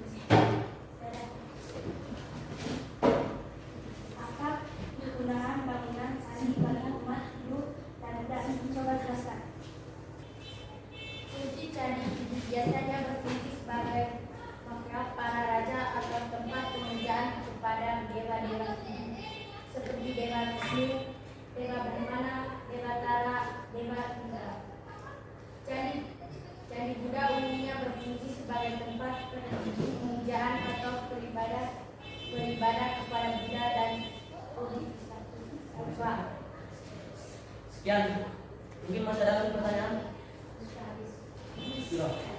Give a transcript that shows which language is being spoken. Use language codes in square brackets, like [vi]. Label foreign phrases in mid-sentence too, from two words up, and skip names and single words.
[id] Apa kegunaan bangunan simpan umat Hindu dan Buddha? Coba jelaskan. Fungsi candi biasanya berfungsi sebagai makam para raja atau tempat pemujaan kepada dewa-dewa seperti Dewa Wisnu, Dewa Brahmana, Dewa Tara, Dewa Indra. Candi Buddha umumnya berfungsi sebagai tempat pemujaan atau beribadah kepada Buddha dan Bodhisattva. Sekian. Mungkin masih ada lagi pertanyaan? Sudah.